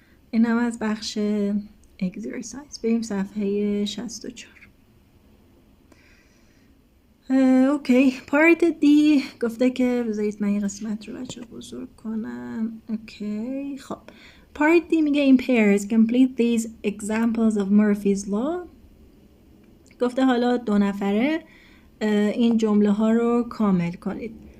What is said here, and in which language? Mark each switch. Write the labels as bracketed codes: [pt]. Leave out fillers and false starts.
[fa] این هم از بخش exercise. بریم صفحه 64. اوکی. پارت دی گفته که بذارید من این قسمت رو بچه بزرگ کنم. اوکی. خب پارت دی میگه [en] in pairs complete these examples of Murphy's law. [fa] گفته حالا 2 نفره این جمله ها رو کامل کنید.